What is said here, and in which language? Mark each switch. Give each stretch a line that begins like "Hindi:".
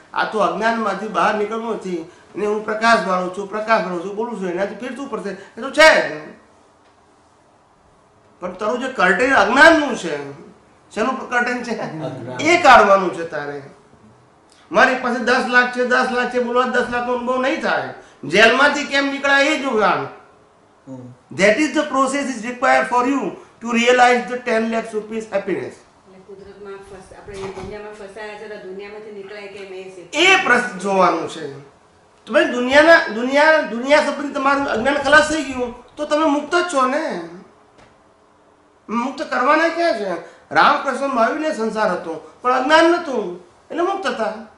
Gujarati: આ તો અજ્ઞાનમાંથી બહાર નીકળવું નથી અને હું પ્રકાશવાળો છું બોલું છું, એનાથી ફેરતું પડશે. એ તો છે જ. પણ તારું જે કર્ટેન અજ્ઞાનનું છે, શેનું કર્ટેન છે? એ કાઢવાનું છે તારે. મારી પાસે 10 લાખ છે બોલવા 10 લાખનો અનુભવ નહીં થાય. જેલમાંથી કેમ નીકળાય એ જોવાનું.
English: That is the process is required for you to realize the 10 lakh rupees happiness.
Gujarati: એટલે કુદરતમાં આપણે દુનિયામાં ફસાયા છે તો દુનિયામાંથી નીકળાય કેમ એ છે. એ પ્રશ્ન જોવાનું છે. તમે દુનિયા સંબંધી તમારું અજ્ઞાન ખલાસ થઈ ગયું તો તમે મુક્ત જ છો ને. મુક્ત કરવાના ક્યાં છે? રામકૃષ્ણ મહાવીરને સંસાર હતો પણ અજ્ઞાન નતું એટલે મુક્ત હતા.